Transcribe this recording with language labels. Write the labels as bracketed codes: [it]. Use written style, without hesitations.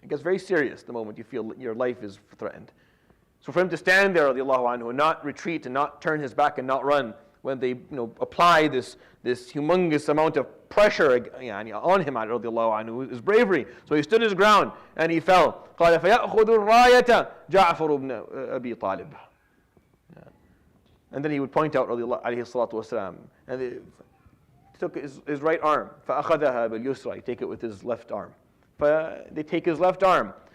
[en] It gets very serious the moment you feel your life is threatened. So for him to stand there, radiallahu anhu, and not retreat and not turn his back and not run, when they apply this humongous amount of pressure on him, radiallahu anhu, is bravery. So he stood his ground and he fell. [ar] قال فيأخذ الراية جعفر بن أبي طالب. [en] And then he would point out, radiallahu alayhi salatu wasalam, and he took his right arm. [ar] فأخذها باليسرى. [en] He take it with his left arm. They take his left arm.